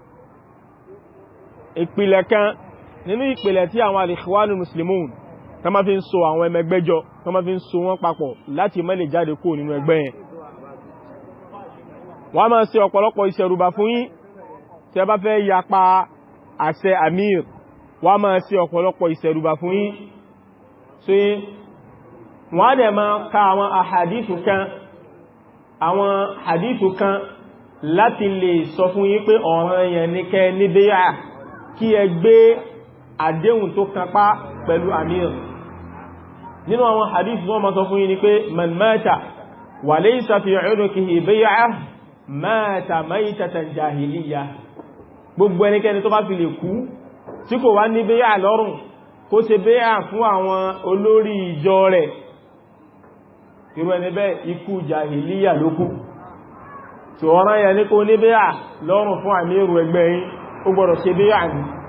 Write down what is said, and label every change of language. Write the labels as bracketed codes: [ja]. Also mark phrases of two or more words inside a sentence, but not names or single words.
[yo] ìpìlẹ̀ kan nínú ìpìlẹ̀ tí àwọn al-Ikhwanul Muslimun tó máa fi ń so àwọn ẹmẹgbẹ́jọ tó máa fi ń so wọ́n papọ̀ láti má lè jáde kúrò nínú ẹgbẹ́ yẹn wọ́n máa ṣe ọ̀pọ̀lọpọ̀ ìṣẹ̀rùbà fún yín tí ẹ bá fẹ́ yapa àṣẹ amir wọ́n máa ṣe ọ̀pọ̀lọpọ̀ ìṣẹ̀rùbà fún yín so wọ́n dẹ̀ máa ka àwọn hadithu kan láti lè sọ fún yín pé ọ̀ranyàn ní kẹ́ ní bíyà kí ẹ gbé àdéhùn tó kápá pẹ̀lú amir nínú àwọn hadith wọ́n máa sọ fún yín ni pé [ar] من مات وليس في عنقه بيعة مات ميتة جاهلية [yo] gbogbo ẹnikẹ́ni tó bá fi lè kú tí kò wá ní bíyà lọ́rùn kó ṣe bíyà fún àwọn olórí ìjọ rẹ̀ irú ẹni bẹ́ẹ̀ ikú jahiliyyah ló kú tí ọ̀ràn yẹn ní kó ní bíyà lọ́rùn fún àmírù ẹgbẹ́ yín ó gbọ́dọ̀ ṣe bíyà ní